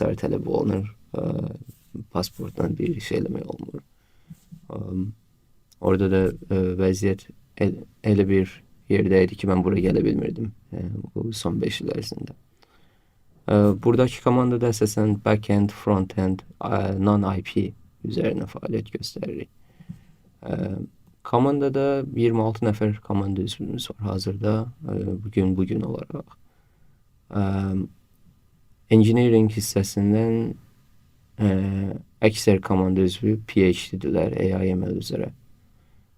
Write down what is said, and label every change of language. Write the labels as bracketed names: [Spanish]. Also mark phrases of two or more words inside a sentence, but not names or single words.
[Azerbaijani] tələb olunur. Pasportla bir iş eləmək olmur. Orada da vəziyyət elə bir yerdə idi ki, mən bura gələ bilmirdim bu son 5 il ərzində. Buradakı komandada əsasən [English] back-end, front-end, non-IP [Azerbaijani] üzərinə fəaliyyət göstəririk. Komandada 26 nəfər komanda üzvümüz var hazırda, bugün olaraq. Engineering hissəsindən əksər komanda üzvü PhD-dilər AI/ML üzrə.